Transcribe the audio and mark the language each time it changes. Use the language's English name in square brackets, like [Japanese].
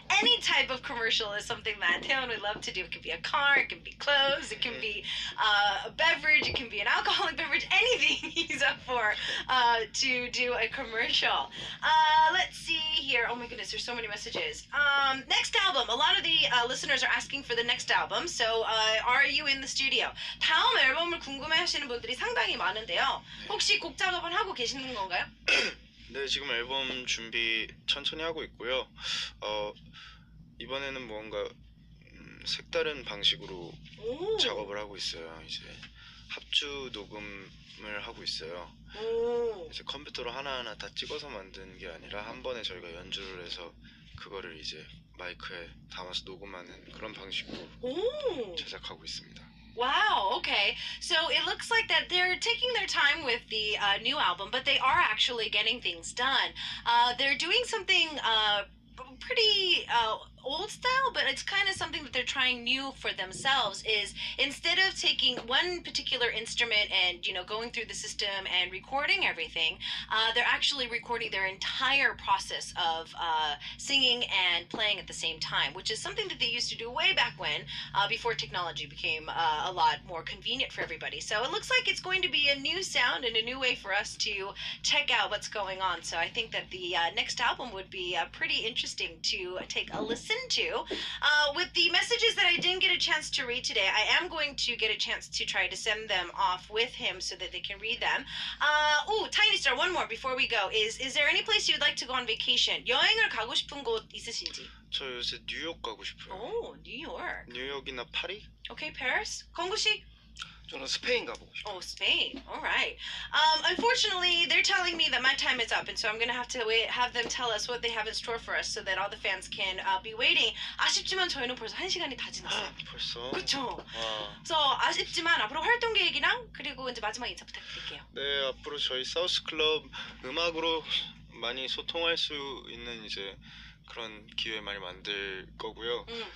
[English] Any type of commercial is something that Taeyeon would love to do. It can be a car, it can be clothes, it can be a beverage, it can be an alcoholic beverage, anything he's up for to do a commercial. Let's see here. Oh my goodness, there's so many messages. Next album. A lot of the listeners are asking for the next album. So, are you in the studio? [Korean] 다음 앨범을 궁금해하시는 분들이 상당히 많은데요. 혹시 곡 작업은 하고 계시는 건가요? 네, 지금 앨범 준비 천천히 하고 있고요. 이번에는 뭔가 색다른 방식으로 작업을 하고 있어요. 이제 합주 녹음을 하고 있어요. 이제 컴퓨터로 하나하나 다 찍어서 만드는 게 아니라 한 번에 저희가 연주를 해서 그거를 이제 마이크에 담아서 녹음하는 그런 방식으로 제작하고 있습니다. [English] Wow, okay. So it looks like that they're taking their time with the new album, but they are actually getting things done. They're doing something pretty old style, but it's kind of something that they're trying new for themselves. Is instead of taking one particular instrument and going through the system and recording everything, they're actually recording their entire process of singing and playing at the same time, which is something that they used to do way back when, before technology became a lot more convenient for everybody. So it looks like it's going to be a new sound and a new way for us to check out what's going on. So I think that the next album would be pretty interesting to take a listen to. With the messages that I didn't get a chance to read today, I am going to get a chance to try to send them off with him so that they can read them. Tiny Star, one more before we go. Is there any place you'd like to go on vacation? [Korean] 여행을 가고 싶은 곳 있으신지? 저 요새 뉴욕 가고 싶어요. [English] Oh, New York. [Korean] 뉴욕이나 파리? [English] Okay, Paris. 건구 씨? [Korean] 저는 스페인 가보고 싶어요. [English] Oh, Spain. All right. Unfortunately, they're telling me that my time is up, and so I'm going to have them tell us what they have in store for us so that all the fans can be waiting. [Korean] 아쉽지만 저희는 벌써 1시간이 다 지났어요. 벌써? 그렇죠. 와. 그래서 아쉽지만 앞으로 활동 계획이랑 그리고 이제 마지막 인사 부탁드릴게요. 네, 앞으로 저희 사우스 클럽 음악으로 많이 소통할 수 있는 이제 그런 기회 많이 만들 거고요.